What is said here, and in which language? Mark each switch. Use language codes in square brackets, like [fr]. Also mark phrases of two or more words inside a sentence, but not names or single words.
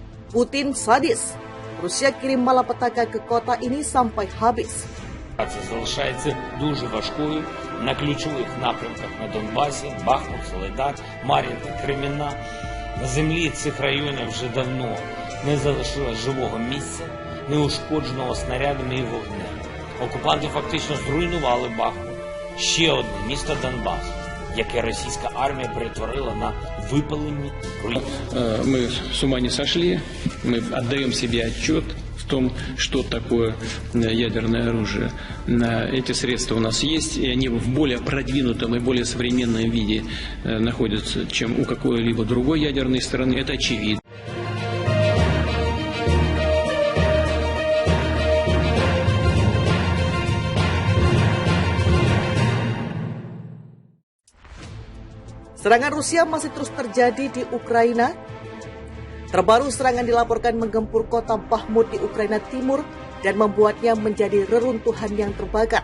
[id] Putin sadis. Rusia kirim malapetaka ke kota ini sampai habis. [uk] Залишається дуже важкою на ключових напрямках на Донбасі, Бахмут, Соледар, Мар'їнка, Кремінна. На землі цих районів вже давно не залишилось живого місця, неушкодженого снарядами і вогнем. Окупанти фактично зруйнували Бахмут, ще одне місто Донбасу, яке російська армія перетворила на випалені руїни. [ru] Мы с ума не сошли, мы отдаем себе отчет в том, что такое ядерное оружие. Эти средства у нас есть, и они в более продвинутом и более современном виде находятся, чем у какой-либо другой ядерной страны. Это очевидно. [id] Serangan Rusia masih terus terjadi di Ukraina. Terbaru serangan dilaporkan menggempur kota Bakhmut di Ukraina Timur dan membuatnya menjadi reruntuhan yang terbakar.